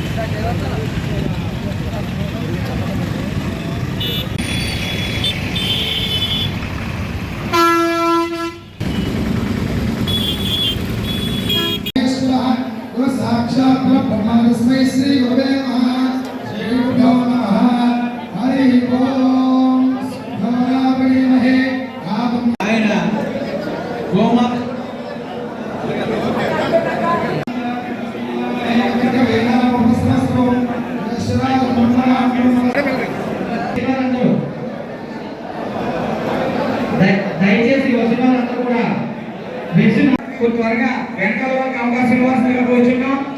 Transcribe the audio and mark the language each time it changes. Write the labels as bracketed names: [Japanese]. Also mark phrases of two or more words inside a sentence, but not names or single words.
[Sanskrit] साक्षात् ब्रह्मस्मै श्री गुरुवे नमः श्री गुरुभ्यो नमः हरि ओम गौरावणीमहे गावं आयन गोमत [Telugu] దయచేసి వస్తున్నంతా కూడా త్వరగా వెంకల వారికి అవకాశం ఇవ్వాల్సిందిగా కోరుచున్నాం.